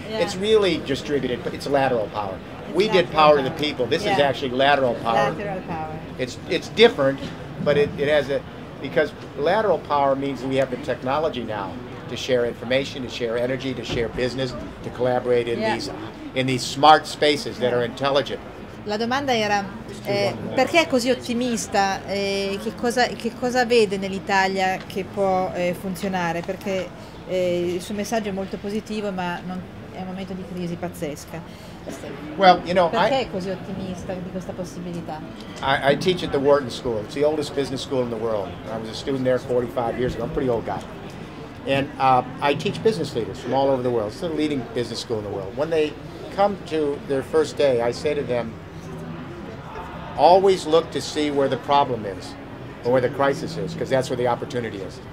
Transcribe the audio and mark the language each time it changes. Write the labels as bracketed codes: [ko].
[en] It's really distributed, but it's lateral power. We did power to the people. This is actually lateral power. Lateral power. It's different, but it has a, because lateral power means we have the technology now to share information, to share energy, to share business, to collaborate in these smart spaces that are intelligent. [it] La domanda era perché è così ottimista, che cosa vede nell'Italia che può funzionare, perché il suo messaggio è molto positivo ma è un momento di crisi pazzesca. [en] Well, you know, [it] perché è così ottimista di questa possibilità? [en] I teach at the Wharton School. It's the oldest business school in the world. I was a student there 45 years ago. I'm a pretty old guy. And I teach business leaders from all over the world. It's the leading business school in the world. When they come to their first day, I say to them, always look to see where the problem is or where the crisis is, because that's where the opportunity is.